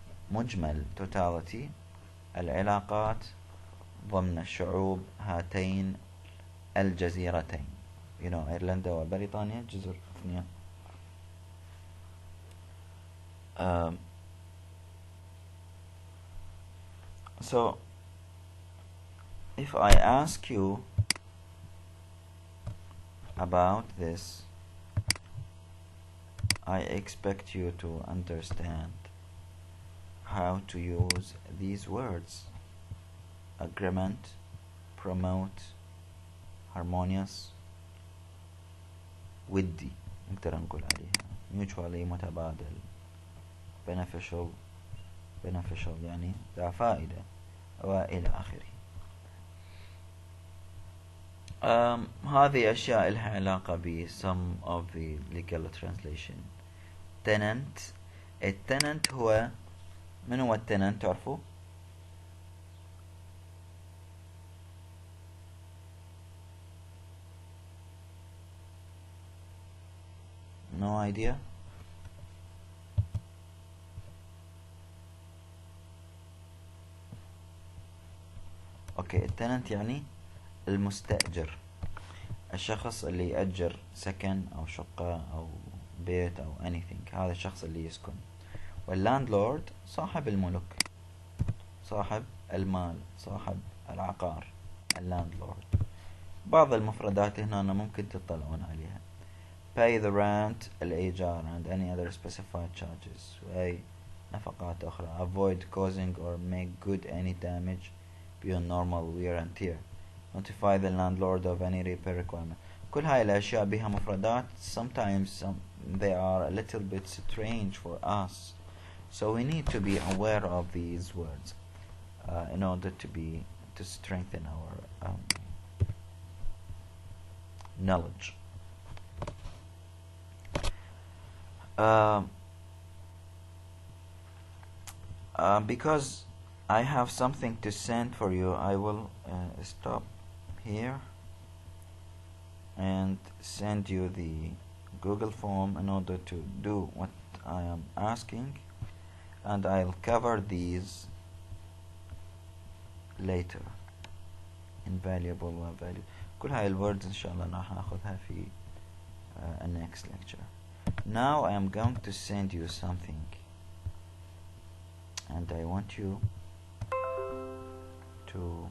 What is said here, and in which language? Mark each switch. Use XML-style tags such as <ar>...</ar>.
<ar>لمجمل totality العلاقات ضمن شعوب هاتين الجزيرتين.</ar> <en>You know,</en> <ar>أيرلندا وبريطانيا جزر اثنين.</ar> <en>So, if I ask you about this, I expect you to understand how to use these words: agreement, promote, harmonious,</en> <ar>ودي نقدر نقول عليها mutually متبادل, beneficial يعني ذا فائدة وإلى آخره. هذه أشياء لها علاقة ب</ar> <en>some of the legal translation. tenant.</en> <ar>التننت هو من هو التننت تعرفوا؟</ar> <en>No idea.</en> <ar>اوكي التننت يعني المستأجر, الشخص اللي يأجر سكن او شقة او بيت او anything, هذا الشخص اللي يسكن. واللاندلورد صاحب الملك, صاحب المال, صاحب العقار, اللاندلورد. بعض المفردات هنا ممكن تطلعون عليها.</ar> <en>pay the rent الإيجار and any other specified charges,</en> <ar>وأي نفقات أخرى.</ar> <en>avoid causing or make good any damage beyond normal wear and tear. notify the landlord of any repair requirement.</en> <ar>كل هاي الأشياء بها مفردات.</ar> <en>sometimes they are a little bit strange for us, so we need to be aware of these words in order to strengthen our knowledge. Because I have something to send for you, I will stop here and send you the Google form in order to do what I am asking, and I'll cover these later.</en> <ar>invaluable وvaluable, كل هاي الwords إن شاء الله راح ناخذها في</ar> <en>a next lecture. Now I am going to send you something, and I want you to</en>